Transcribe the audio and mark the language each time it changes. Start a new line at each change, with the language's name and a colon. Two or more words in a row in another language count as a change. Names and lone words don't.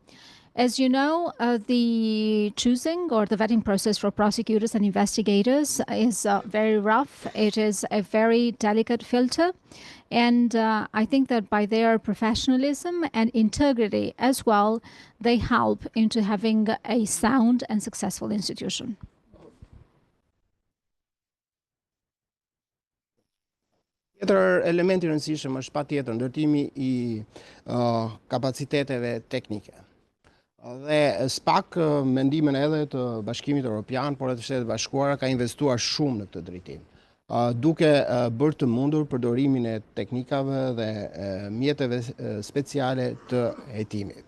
English: As you know, the choosing or the vetting process for prosecutors and investigators is very rough. It is a very delicate filter. And I think that by their professionalism and integrity as well, they help into having a sound and successful institution.
Albanian: Tjetër element I rëndësishëm është patjetër ndërtimi I kapaciteteve teknike. Dhe SPAK, mendimin edhe të Bashkimit Evropian, por edhe të Shtetet Bashkuara, ka investuar shumë në këtë drejtim, duke bërë të mundur përdorimin e teknikave dhe mjeteve speciale të hetimit.